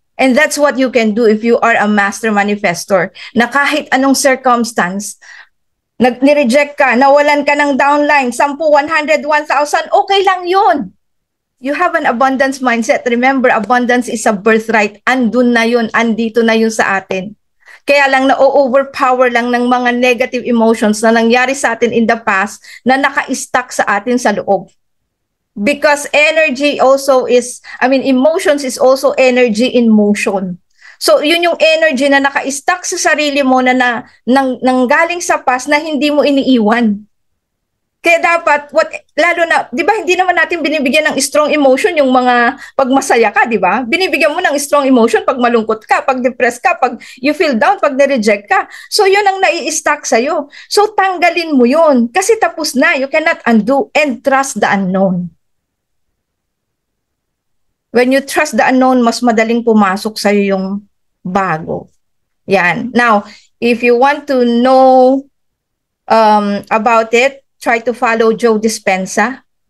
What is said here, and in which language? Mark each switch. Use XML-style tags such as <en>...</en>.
<en>And that's what you can do if you are a master manifestor.</en> <tl>Na kahit anong circumstance, ni-reject ka, nawalan ka ng downline, 10, 100, 1,000, okay lang yun.</tl> <en>You have an abundance mindset. Remember, abundance is a birthright.</en> <tl>Andun na yun, andito na yun sa atin. Kaya lang na-overpower lang ng mga negative emotions na nangyari sa atin</tl> <en>in the past</en> <tl>na naka-stuck sa atin sa loob.</tl> <en>Because energy also is, emotions is also energy in motion.</en> <tl>So, yun yung energy na naka-stuck sa sarili mo na nanggaling sa past na hindi mo iniiwan. Kaya dapat, lalo na, di ba, hindi naman natin binibigyan ng strong emotion yung mga pag masaya ka, di ba? Binibigyan mo ng strong emotion pag malungkot ka, pag depressed ka, pag</tl> <en>you feel down,</en> <tl>pag nireject ka. So, yun ang nai-stack sa'yo. So, tanggalin mo yun. Kasi tapos na.</tl> <en>You cannot undo and trust the unknown. When you trust the unknown,</en> <tl>mas madaling pumasok sa'yo yung bago. Yan.</tl> <en>Now, if you want to know about it, try to follow Joe Dispenza.</en>